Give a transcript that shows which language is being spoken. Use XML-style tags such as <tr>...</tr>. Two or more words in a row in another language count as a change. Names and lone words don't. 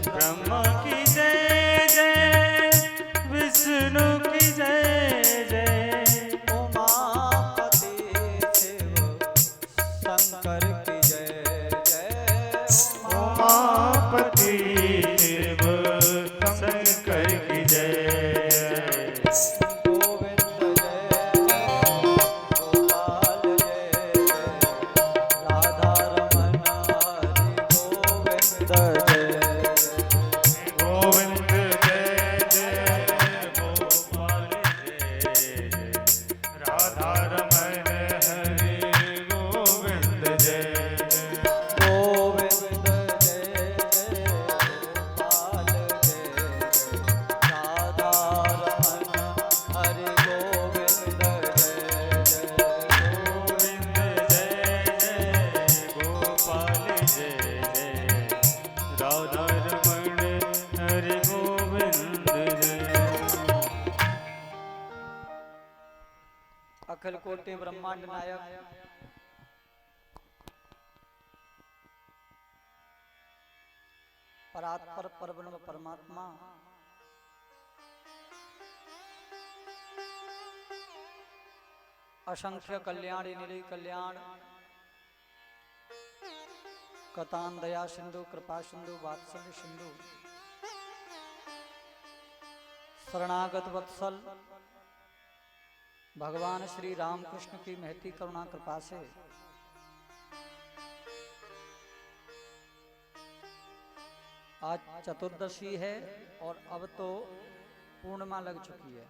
<hi>ब्रह्मा की जय जय विष्णु की जय जय उमापति शिव शंकर की जय जय उमापति शिव शंकर की जय गोविंद जय जय गोपाल जय जय राधा रमण हरि गोविंद जय गोविंद जय जय गोपाल जय जय राधा रमण हरि गोविंद जय जय गोविंद जय जय गोपाल जय जय राधा रमण हरि गोविंद जय जय गोविंद जय जय गोपाल जय जय राधा रमण हरि गोविंद जय अखिल कोटि ब्रह्मांड नायक परात्पर परब्रह्म परमात्मा असंख्य कल्याणी निलय कल्याण कतान दया सिंधु कृपा सिंधु वात्सल्य सिंधु शरणागत वत्सल भगवान श्री रामकृष्ण की महती करुणा कृपा से आज चतुर्दशी है और अब तो पूर्णिमा लग चुकी है।</hi>